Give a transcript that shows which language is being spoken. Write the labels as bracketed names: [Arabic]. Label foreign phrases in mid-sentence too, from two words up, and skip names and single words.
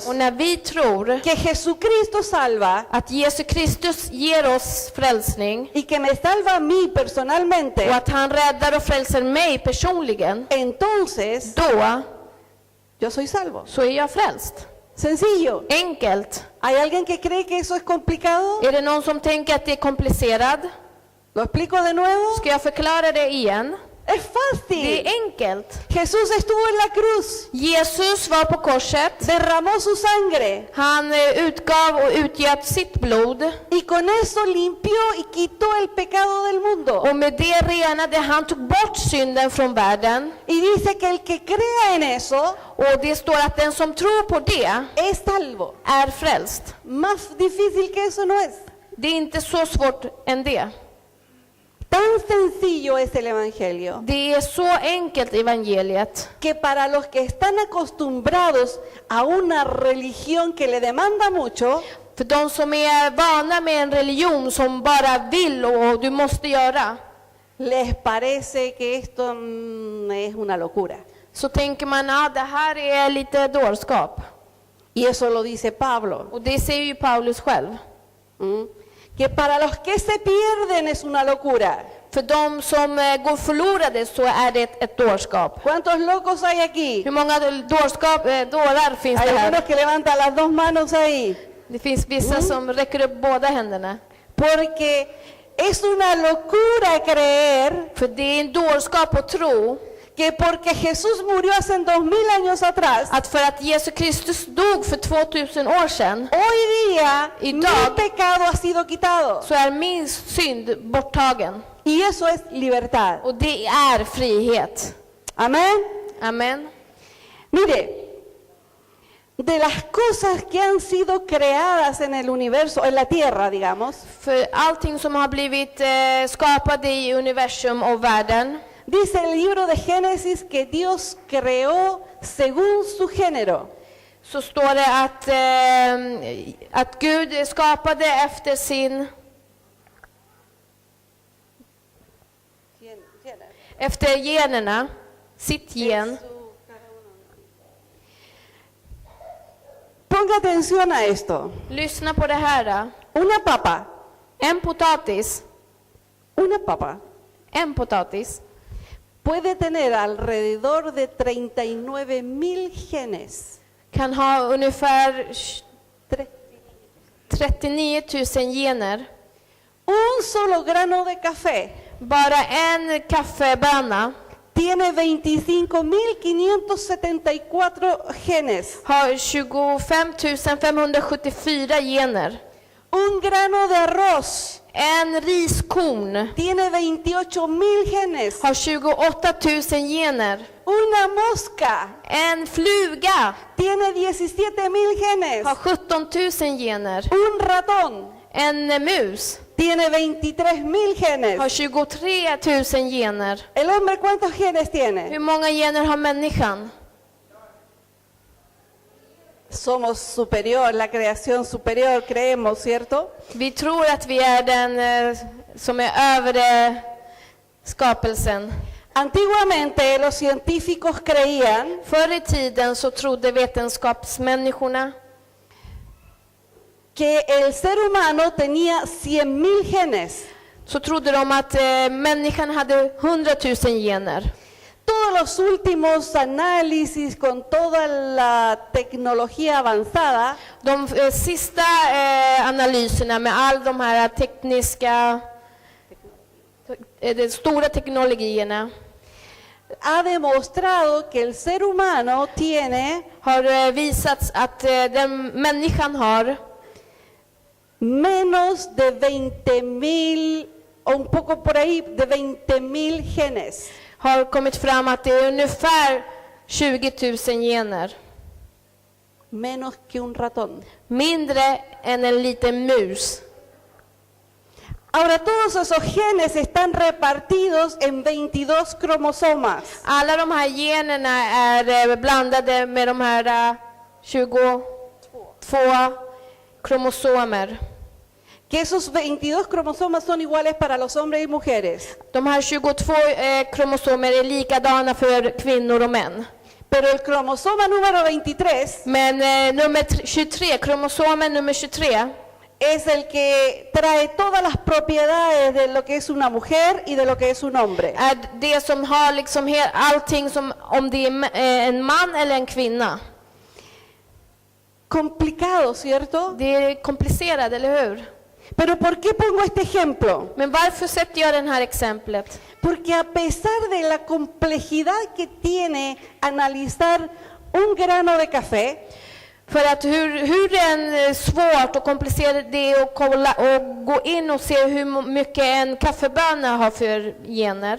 [Swedish] Och när vi tror [Spanish] que Jesucristo salva [Swedish] att Jesus Kristus ger oss frälsning [Spanish] y que me salva a mí [Swedish] och [Spanish] personalmente, [Swedish] att han räddar och frälser mig personligen, [Spanish] entonces [Swedish] då [Spanish] yo soy salvo. [Swedish] så är jag frälst. [Spanish] Sencillo. [Swedish] Enkelt. [Spanish] ¿Hay alguien que cree que eso es complicado? [Swedish] Är det någon som tänker att det är komplicerat? [Spanish] ¿Lo explico de nuevo? [Swedish] Ska jag förklara det igen? [Spanish] Es [Swedish] Det [Spanish] fácil. [Swedish] är enkelt. [Spanish] Jesús estuvo en la cruz, [Swedish] Jesus var på korset. [Spanish] derramó su sangre [Swedish] Han utgav och utgöt sitt blod. [Spanish] y con eso limpió y quitó el pecado del mundo. [Swedish] Och med det renade han, tog bort synden från världen. [Spanish] Y dice que el que crea en eso [Swedish] Och det står att den som tror på det [Spanish] es salvo. [Swedish] är frälst. [Spanish] Más difícil que eso no es. [Swedish] Det är inte så svårt än det. [Spanish] Tan sencillo es el Evangelio [Swedish] Det är så enkelt evangeliet. [Spanish] que para los que están acostumbrados a una religión que le demanda mucho, [Swedish] För de som är vana med en religion som bara vill och du måste göra, [Spanish] les parece que esto es una locura. [Swedish] så tänker man att det här är lite dårskap. [Spanish] Y eso lo dice Pablo. [Swedish] Och det säger ju Paulus själv. [Spanish] Que para los que se pierden es una locura. [Swedish] För de som går förlorade så är det ett dårskap. [Spanish] ¿Cuántos locos hay aquí? [Swedish] Hur många dårar finns [Spanish] Hay [Swedish] det [Spanish] algunos [Swedish] här? [Spanish] que levantan las dos manos ahí. [Swedish] Det finns vissa som räcker upp båda händerna. [Spanish] Porque Es una locura creer [Swedish] För det är en dårskap att tro [Spanish] que porque Jesús murió hace 2000 años atrás, [Swedish] att för att Jesus Kristus dog för 2000 år sedan, [Spanish] hoy día mi [Swedish] Idag- [Spanish] pecado ha sido quitado. [Swedish] så är min synd borttagen. [Spanish] Y eso es libertad. [Swedish] Och det är frihet. [Spanish] Amén. [Swedish] Amen. [Spanish] Mire, de las cosas que han sido creadas en el universo, en la tierra, digamos, [Swedish] För allting som har blivit skapade i universum och världen, [Spanish] dice el libro de Génesis que Dios creó según su género. [Swedish] så står det att Gud skapade efter efter generna, sitt gen. [Spanish] Ponga atención a esto. [Swedish] Lyssna på det här. [Spanish] Una papa, [Swedish] En potatis, en potatis [Spanish] puede tener alrededor de 39.000 genes. [Swedish] kan ha ungefär 39 000 gener. [Spanish] Un solo grano de café [Swedish] Bara en kaffebönna [Spanish] tiene 25.574 genes. [Swedish] har 25 574 gener. [Spanish] Un grano de arroz [Swedish] En riskorn [Spanish] tiene 28.000 genes. [Swedish] har 28 000 gener. [Spanish] Una mosca [Swedish] En fluga [Spanish] tiene 17.000 genes. [Swedish] har 17 000 gener. [Spanish] Un ratón [Swedish] En mus [Spanish] tiene 23.000 genes. [Swedish] har 23 000 gener. [Spanish] ¿El hombre cuántos genes tiene? [Swedish] Hur många gener har människan? [Spanish] Somos superior, la creación superior, creemos, ¿cierto? [Swedish] Vi tror att vi är den som är övre skapelsen. [Spanish] Antiguamente los científicos creían [Swedish] Förr i tiden så trodde vetenskapsmänniskorna [Spanish] que el ser humano tenía 100.000 genes. [Swedish] så trodde de att människan hade 100 000 gener. [Spanish] Todos los últimos análisis con toda la tecnología avanzada [Swedish] De sista analyserna med all de här tekniska, de stora teknologierna [Spanish] ha demostrado que el ser humano tiene [Swedish] har visat att den människan har [Spanish] menos de 20.000 o un poco por ahí de 20.000 genes. [Swedish] har kommit fram att det är ungefär 20 000 gener. [Spanish] Menos que un ratón. [Swedish] Mindre än en liten mus. [Spanish] Ahora todos esos genes están repartidos en 22 cromosomas. [Swedish] Alla de här generna är blandade med de här 22 kromosomer. [Spanish] Que esos 22 cromosomas son iguales para los hombres y mujeres. [Swedish] De här 22 kromosomer är likadana för kvinnor och män. [Spanish] Pero el cromosoma número 23 [Swedish] Men kromosomen nummer 23 [Spanish] es el que trae todas las propiedades de lo que es una mujer y de lo que es un hombre. [Swedish] är det som har liksom allting som om det är en man eller en kvinna. [Spanish] Complicado, ¿cierto? [Swedish] Det är komplicerat, eller hur? [Spanish] Pero ¿por qué pongo este ejemplo? [Swedish] Men varför sätter jag det här exemplet? [Spanish] Porque a pesar de la complejidad que tiene analizar un grano de café, [Swedish] För att hur det är svårt och komplicerat det är att kolla och gå in och se hur mycket en kaffebönna har för gener.